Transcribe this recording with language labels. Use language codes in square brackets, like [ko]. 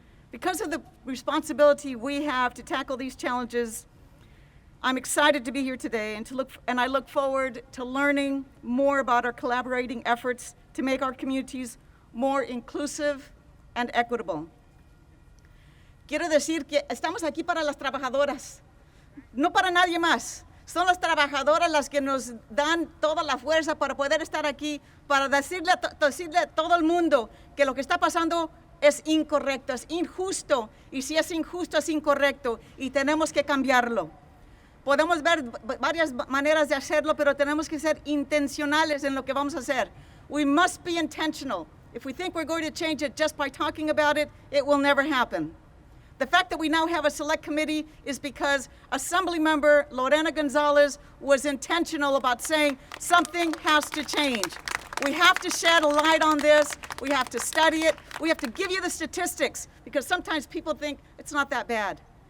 [en] Because of the responsibility we have to tackle these challenges, I'm excited to be here today and I look forward to learning more about our collaborating efforts to make our communities more inclusive and equitable. [es] Quiero decir que estamos aquí para las trabajadoras, no para nadie más. Son las trabajadoras las que nos dan toda la fuerza para poder estar aquí, para decirle a todo el mundo que lo que está pasando es incorrecto, es injusto, y si es injusto es incorrecto y tenemos que cambiarlo. Podemos ver varias maneras de hacerlo, pero tenemos que ser intencionales en lo que vamos a hacer. [en] We must be intentional. If we think we're going to change it just by talking about it, it will never happen. The fact that we now have a select committee is because Assemblymember Lorena Gonzalez was intentional about saying something has to change. We have to shed a light on this. We have to study it. We have to give you the statistics because sometimes people think it's not that bad.